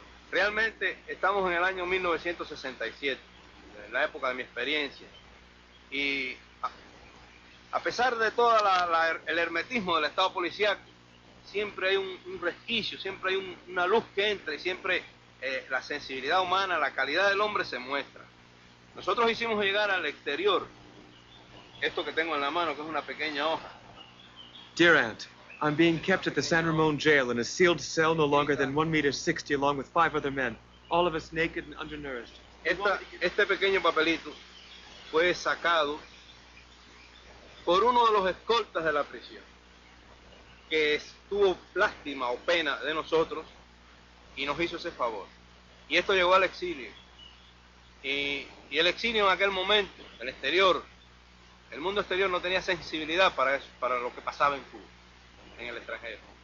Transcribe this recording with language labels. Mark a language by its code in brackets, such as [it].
[es] Realmente estamos en el año 1967, en la época de mi experiencia, y a pesar de todo el hermetismo del Estado policial, siempre hay un resquicio, siempre hay una luz que entra y siempre la sensibilidad humana, la calidad del hombre se muestra. Nosotros hicimos llegar al exterior esto que tengo en la mano, que es una pequeña hoja. [en] Dear Aunt, I'm being kept at the San Ramon jail in a sealed cell no longer than 1 meter 60 along with 5 other men, all of us naked and undernourished. [es] Este pequeño papelito fue sacado por uno de los escoltas de la prisión, que tuvo lástima o pena de nosotros y nos hizo ese favor. Y esto llegó al exilio. Y el exilio en aquel momento, el exterior, el mundo exterior no tenía sensibilidad para eso, para lo que pasaba en Cuba, en el extranjero.